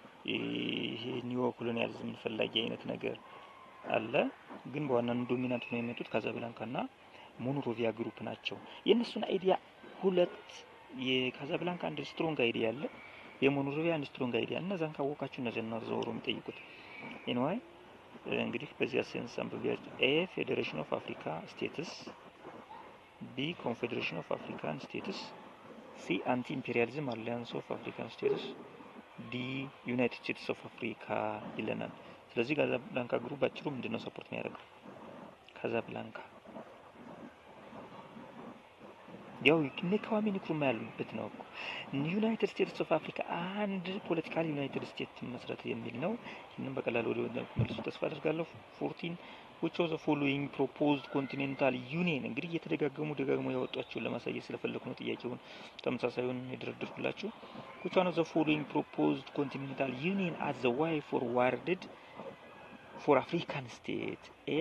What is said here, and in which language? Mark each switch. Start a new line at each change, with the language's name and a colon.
Amharic: ይሄ ኒዮ ኮሎኒያሊዝም ፈላጊ አይነት ነገር አለ ግን በዋናነት ዶሚናንት ነው የሚመጡት ካዛብላንካና ሞኖሮቪያ ግሩፕ ናቸው የነሱን አይዲያ ሁለት የካዛብላንካ አንድ ስትሮንግ አይዲያ አለ የሞኖሮቪያ አንድ ስትሮንግ አይዲያ እነዛን ካወቃችሁ እነዛን ነው ዞሮ የሚጠይቁት ኤኒዌይ እንግዲህ በዚያ ሴንስ አንብቢያችሁ
English: ኤ ፌዴሬሽን ኦፍ አፍሪካ ስቴትስ B. Confederation of African States. C. Anti-Imperialism Alliance of African States. D.
Amharic: United States of Africa ይለናል። ስለዚህ ካዛብላንካ ግሩፕ ባጭሩ ምንድነው ሰፖርት የሚያደርገው? ካዛብላንካ ያው ከዋሜ ንክሩማ ያሉበት ነው እኮ ዩናይትድ ስቴትስ ኦፍ አፍሪካ አንድ ፖለቲካል ዩናይትድ ስቴትስ መስረት የሚል ነው። ይህንን በቀላሉ ወደ መልሱ ተስፋ አደርጋለሁ። 14
English: which of the following proposed continental union
Amharic: እንግዲህ ደጋግሞ ያወጧቸውን ለማሳየት ስለፈለኩ ነው ጥያቄውን ተመሳሳዩን የደረደርኩላችሁ።
English: which one of the following proposed continental union as the way forwarded for African state? A.